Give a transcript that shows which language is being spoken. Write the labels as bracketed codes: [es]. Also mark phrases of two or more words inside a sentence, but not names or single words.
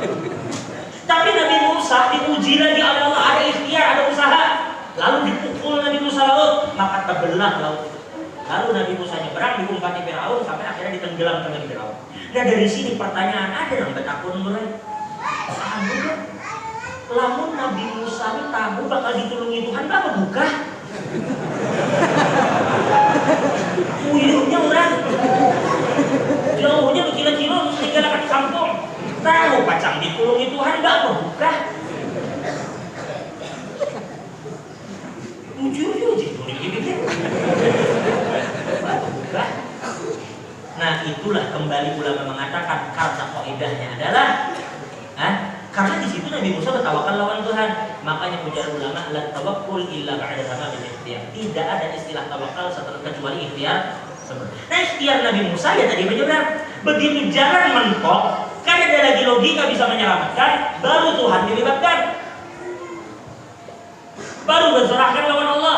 [id] Tapi Nabi Musa diuji lagi oleh Allah, ada ikhtiar, ada usaha. Lalu dipukul Nabi Musa laut, maka terbelah laut itu. Lalu Nabi Musa nyebrang, diumpati Firaun sampai akhirnya ditenggelamkan oleh Firaun. Nah dari sini pertanyaan [bjn] ada yang betakun mulai. Lamun Nabi Musa ini tahu bakal ditulungi Tuhan, apa buka? Uyuhnya orang, jauhnya berkilo-kilo meninggalkan kampung. Tahu pacang ditulungi Tuhan, apa buka? Ujur-ujur ditulungi gitu. Apa buka? [id] Nah itulah kembali ulama mengatakan karena kaidahnya adalah karena di situ Nabi Musa bertawakal [bjn] lawan Tuhan. [id] Makanya ujar ulama, [ar] لا توكل إلا بعد تمام الاختيار. [id] Tidak ada istilah tawakal setelah kecuali ikhtiar. Nah ikhtiar Nabi Musa ya tadi menyeberang. Begitu jalan mentok, kan ada lagi logika bisa menyelamatkan, baru Tuhan dilibatkan. Baru berserahkan [bjn] lawan Allah.